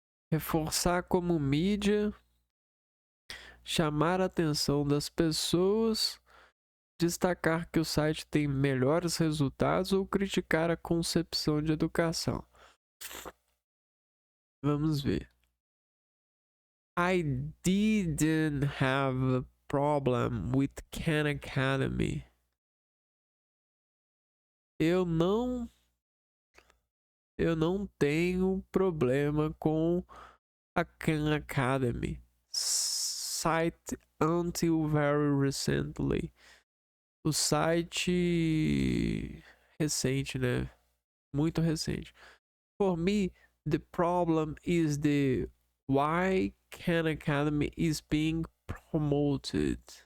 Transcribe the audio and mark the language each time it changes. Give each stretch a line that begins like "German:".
Portuguese: Reforçar como mídia. Chamar a atenção das pessoas. Destacar que o site tem melhores resultados ou criticar a concepção de educação. Vamos ver.
English: I didn't have a problem with Khan Academy.
Portuguese: Eu não tenho problema com a Khan Academy.
English: Site until very recently.
Portuguese: O site recente, né? Muito recente.
English: For me, the problem is the why Khan Academy is being promoted.